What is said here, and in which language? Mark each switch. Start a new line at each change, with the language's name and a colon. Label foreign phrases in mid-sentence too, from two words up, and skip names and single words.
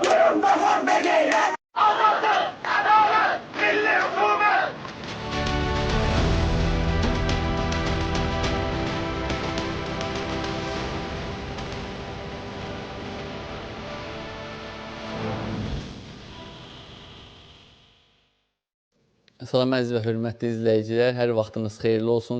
Turkish: Sonunda var ve gayret. Adalet, adalet, milli hükümet.
Azerbaijani: Salam əziz və hörmətli izləyicilər, hər vaxtınız xeyirli olsun.